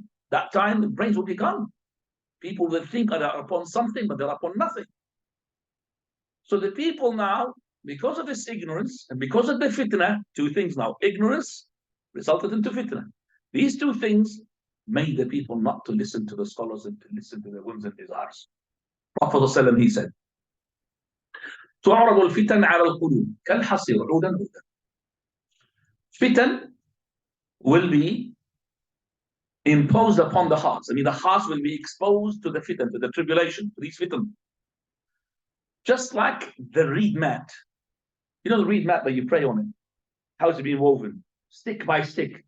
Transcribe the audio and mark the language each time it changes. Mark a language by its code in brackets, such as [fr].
[en] That time, the brains will be gone. People will think they are upon something, but they're upon nothing. So the people now, because of this ignorance and because of the fitna, two things now. Ignorance resulted into fitna. These two things made the people not to listen to the scholars and to listen to their whims and desires. Prophet ﷺ, he said, [ar] تعرض الفتن على القلوب كالحصير عودا عودا. [en] Fitan will be imposed upon the hearts. I mean, the hearts will be exposed to the fitan, to the tribulation, to these fitan. Just like the reed mat. You know the reed mat that you pray on it? How is it being woven? Stick by stick.